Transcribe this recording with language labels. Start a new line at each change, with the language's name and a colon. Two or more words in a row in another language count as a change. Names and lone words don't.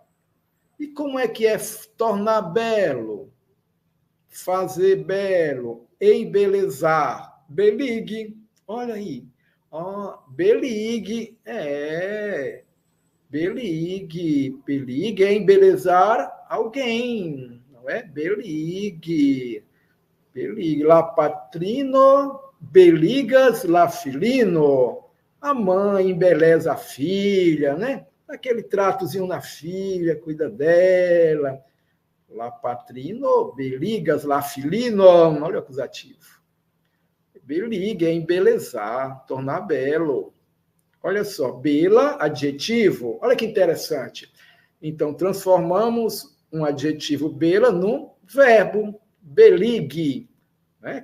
Portuguese: E como é que é tornar belo? Fazer belo, embelezar, beligue. Olha aí. Beligue, beligue. Beligue é embelezar alguém, não é? Beligue. Beligue.
Esperanto: La patrino, beligas la filino.
Portuguese: A mãe embeleza a filha, né? Aquele tratozinho na filha, cuida dela.
Esperanto: La patrino, beligas la filino.
Portuguese: Olha o acusativo. Beligue é embelezar, tornar belo. Olha só, bela, adjetivo. Olha que interessante. Então, transformamos um adjetivo bela num verbo, beligue, né?